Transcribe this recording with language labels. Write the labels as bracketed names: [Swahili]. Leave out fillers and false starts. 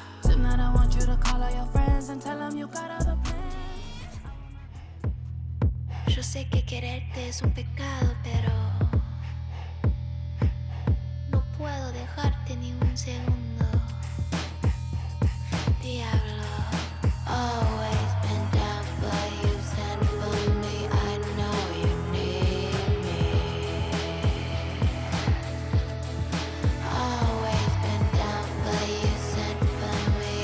[English] Tonight I want you to call all your friends and tell them you got other plans. [Spanish] Yo sé que quererte es un pecado, pero no puedo dejarte ni un segundo. [English] Diablo, always been down for you, sent for me. I know you need me. Always been down for you, sent for me.